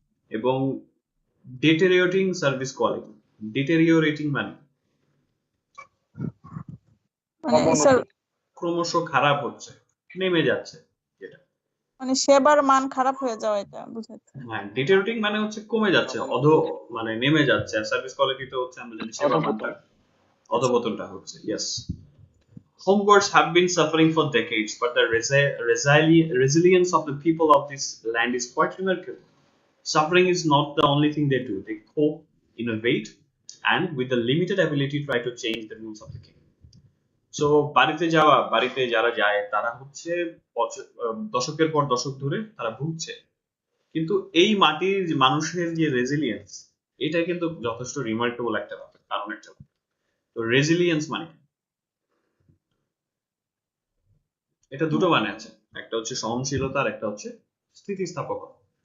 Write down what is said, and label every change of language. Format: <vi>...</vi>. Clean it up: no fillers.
<bn>এবং ডিটেরিওরেটিং service quality. ডিটেরিওরেটিং মানে ক্রমশ খারাপ হচ্ছে, নেমে যাচ্ছে যেটা। মানে সেবার মান খারাপ হয়ে যাওয়া, এটা বুঝাচ্ছে। হ্যাঁ, ডিটেরিওরেটিং মানে হচ্ছে কমে যাচ্ছে, মানে নেমে যাচ্ছে। সার্ভিস কোয়ালিটিতে হচ্ছে আমরা জানি সেবার মানটা অধপতন। অধপতনটা হচ্ছে।</bn> <en>Yes, homeworks have been suffering for decades, but the resilience of the people of this land is quite remarkable. Suffering is not the only thing they do. They cope, innovate, and with the limited ability try to change the rules of the game.</en> <bn>So বাড়িতে যারা যায় তারা হচ্ছে দশকের পর দশক ধরে তারা ভুগছে, কিন্তু এই মাটির মানুষের যে রেজিলিয়েন্স, এটা কিন্তু যথেষ্ট রিমার্কেবল একটা ব্যাপার। কারণ একটা তো রেজিলিয়েন্স মানে এটা দুটো মানে আছে, একটা হচ্ছে সহনশীলতা আর একটা হচ্ছে স্থিতিস্থাপকতা।</bn>